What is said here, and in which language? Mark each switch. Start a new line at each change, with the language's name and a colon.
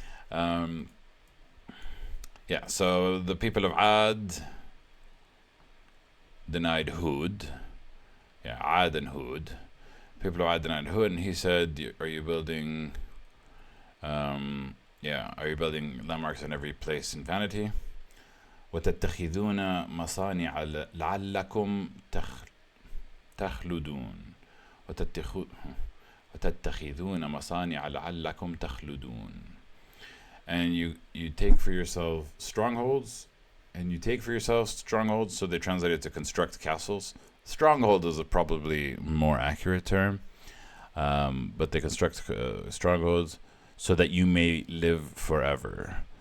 English: Yeah, so the people of Ad denied Hud. Ad and Hud. People of Ad and Hud, and he said, are you building are you building landmarks in every place in vanity?
Arabic: وتتخذون مصانع لعلكم تخلدون وتتخذون مصانع لعلكم تخلدون.
English: And you take for yourself strongholds, so they translate it to construct castles. Stronghold is a probably more accurate term, but they construct strongholds so that you may live forever.